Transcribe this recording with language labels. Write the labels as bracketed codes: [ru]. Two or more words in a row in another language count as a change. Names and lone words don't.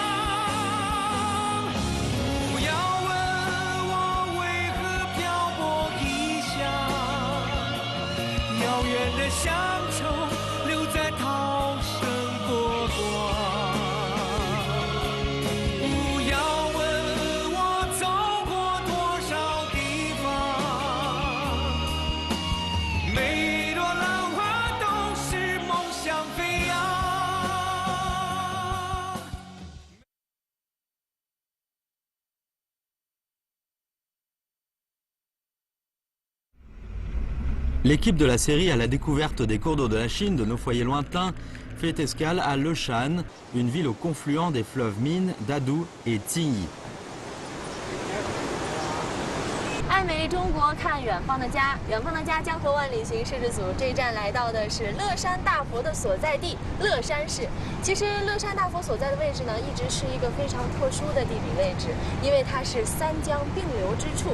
[zh] 不要问我为何漂泊异乡，遥远的乡愁留在涛声波光。不要问我走过多少地方，每一朵浪花都是梦想飞扬。 [fr] L'équipe de la série à la découverte des cours d'eau de la Chine de nos foyers lointains fait escale à Leshan, une ville au confluent des fleuves Min, Dadu et Qingyi. [zh] 爱美丽中国，看远方的家，远方的家，江河万里行，摄制组这一站来到的是乐山大佛的所在地乐山市。其实乐山大佛所在的位置呢，一直是一个非常特殊的地理位置，因为它是三江并流之处。